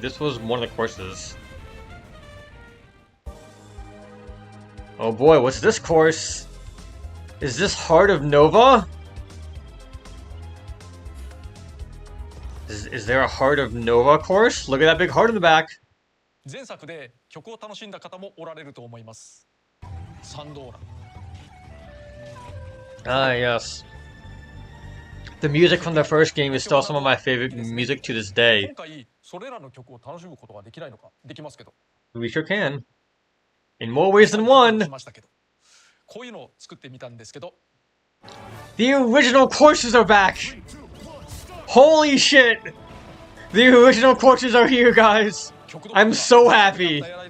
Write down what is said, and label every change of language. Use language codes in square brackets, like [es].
[en] This was one of the courses. Oh boy, what's this course? Is this Heart of Nova? Is there a Heart of Nova course? Look at that big heart in the back. [ja] 前作で曲を楽しんだ方もおられると思います。サンドーラ。 [en] Ah, yes. The music from the first game is still some of my favorite music to this day. [ja] 今回それらの曲を楽しむことができないのか、できますけど。 [en] We sure can. In more ways than one. [ja] しましたけど。こういうのを作ってみたんですけど。 [en] The original courses are back! Holy shit! The original courses are here, guys! I'm so happy!